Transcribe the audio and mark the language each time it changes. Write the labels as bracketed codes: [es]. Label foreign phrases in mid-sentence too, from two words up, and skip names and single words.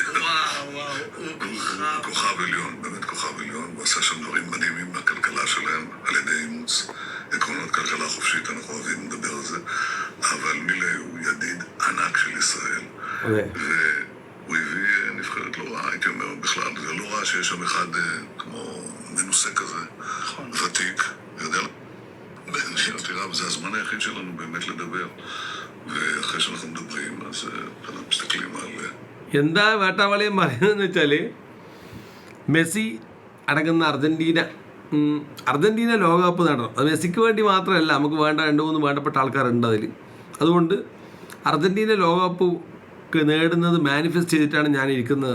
[he] הוא כוכב עליון, באמת כוכב עליון, הוא עשה שם דברים מדהימים בכלכלה שלהם על ידי אימוץ עקרונות כלכלה חופשית, אנחנו אוהבים לדבר על זה, אבל מילה הוא ידיד ענק של ישראל, והוא הביא נבחרת לא רעה, הייתי אומר בכלל, זה לא רע שיש שם אחד כמו מנוסה כזה, ותיק, יודע, תראה, זה הזמן היחיד שלנו באמת לדבר, ואחרי שאנחנו מדברים אז אנחנו מסתכלים על... [ml] എന്താ വേട്ടാവളിയും പറയുന്നതെന്ന് വെച്ചാൽ, മെസ്സി അടങ്ങുന്ന അർജൻറ്റീന ലോകകപ്പ് നേടണം. അത് മെസ്സിക്ക് വേണ്ടി മാത്രമല്ല, നമുക്ക് വേണ്ട 2-3 വേണ്ടപ്പെട്ട ആൾക്കാരുണ്ട് അതിൽ. അതുകൊണ്ട് അർജൻറ്റീന ലോകകപ്പ് നേടുന്നത് മാനിഫെസ്റ്റ് ചെയ്തിട്ടാണ് ഞാൻ ഇരിക്കുന്നത്.